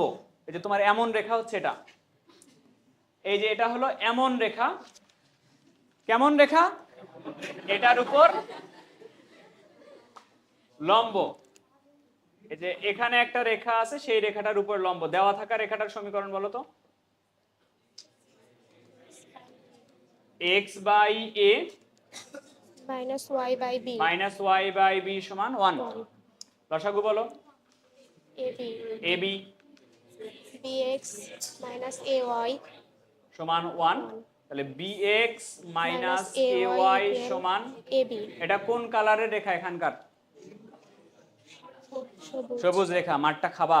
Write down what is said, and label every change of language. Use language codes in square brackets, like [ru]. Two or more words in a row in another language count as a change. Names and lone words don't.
[bn] এই যে তোমার এমন রেখা হচ্ছে এটা, এই যে এটা হলো এমন রেখা। কেমন রেখা? এটার উপর লম্ব। এই যে এখানে একটা রেখা আছে, সেই রেখাটার উপর লম্ব। দেওয়া থাকা রেখাটার সমীকরণ বলো তো। x/a -y/b -y/b = 1। লসাগু বলো। ab ab bx - ay = 1। তাহলে bx - ay = ab এটা কোন কালারের রেখা? এখানকার সবুজ রেখা। মাঠটা খাবা।